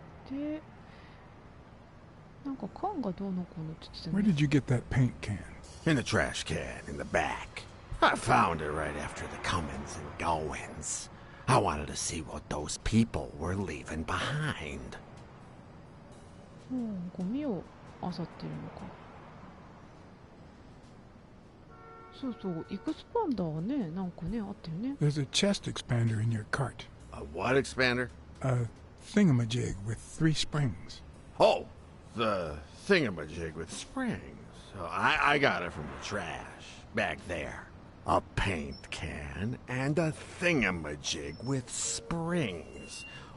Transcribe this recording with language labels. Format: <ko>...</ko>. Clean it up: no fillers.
<ja>で、なんか缶がどうのこうのって言ってた</ja> <en>Where</en> <ja>ね。</ja> <en>did you get that paint can? In the trash can in the back. I found it right after the comings and goings. I wanted to see what those people were leaving behind.</en> <ja>ゴミを漁ってるのか。そうそう、エクスパンダーはね、なんかね、あったよね。</ja> <en>There's a chest expander in your cart. A what expander? A thingamajig with 3 springs. Oh, the thingamajig with springs. Oh, I got it from the trash back there. A paint can and a thingamajig with springs.</en>